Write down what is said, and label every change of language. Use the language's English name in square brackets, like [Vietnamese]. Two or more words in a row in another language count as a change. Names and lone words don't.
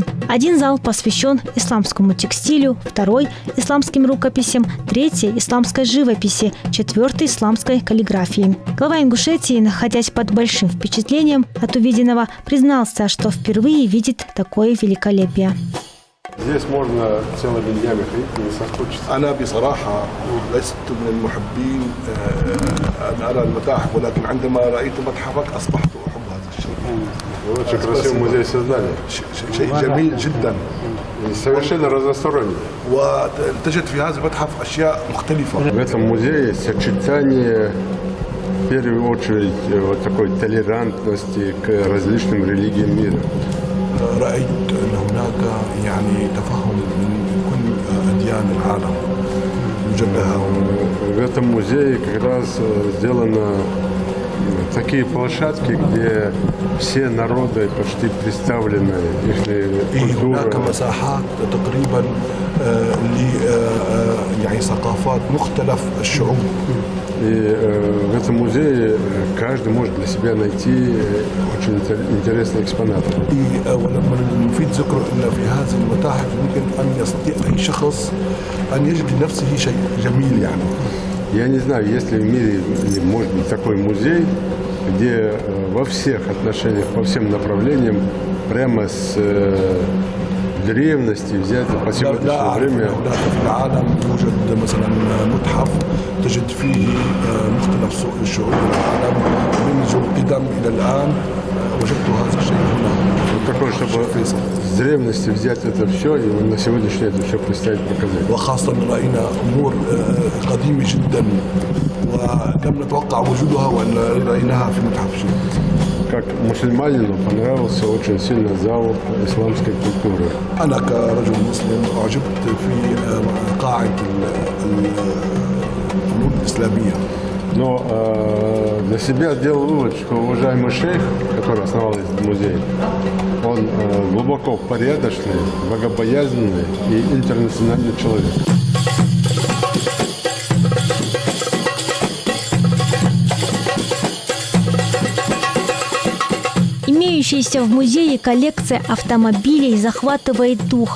[Russian] Один зал посвящен исламскому текстилю, второй – исламским рукописям, третий – исламской живописи, четвертый – исламской каллиграфии. Глава Ингушетии, находясь под большим впечатлением от увиденного, признался, что впервые видит такое великолепие. Здесь можно целыми днями ходить, не соскучиться. [Arabic] أنا بصراحة لست من المحبين أن أرى المتاحف ولكن عندما رأيت متحفك أصبحت أحب هذا الشيء. [Russian] Очень красивый музей создания. [Arabic] شيء جميل جدا. [Russian] Совершенно разносторонний. [Arabic] وتجد في هذا المتحف أشياء مختلفة. [Russian] В этом музее сочетание, в первую очередь, вот такой толерантности к различным религиям мира. [Arabic] رأيت أن هناك يعني تفهم من كل أديان العالم يوجد لها. [Russian] В этом музее как раз сделано такие площадки, где все народы почти представлены, их [Arabic] هناك [Russian] культура. [Arabic] مساحات تقريبا يعني ثقافات مختلف الشعوب. [Russian] И в этом музее каждый может для себя найти очень интересные экспонаты. [Arabic] ولما المفيد ذكره ان في هذه المتاحف يمكن ان يستطيع اي شخص ان يجد لنفسه شيء جميل يعني. [Russian] Я не знаю, есть ли в мире, может быть, такой музей, где во всех отношениях, по всем направлениям, прямо с древности взять по сегодняшнее время. [Arabic] في العالم يوجد مثلا متحف تجد فيه مختلف شعوب العالم منذ القدم الى الان. وجدت هذا الشيء هنا. [Russian] Такое, чтобы с древности взять это все и на сегодняшний день все представить, показать. [Arabic] وخاصة رأينا أمور قديمة جدا ولم نتوقع وجودها وأن رأيناها في متحف شيء. [Russian] Как мусульманину понравился очень сильно зал исламской культуры. [Arabic] أنا كرجل مسلم أعجبت في قاعة الفنون الإسلامية. [Russian] Но для себя сделал вывод, что уважаемый шейх, который основал этот музей, он глубоко порядочный, богобоязненный и интернациональный человек. Имеющаяся в музее коллекция автомобилей захватывает дух.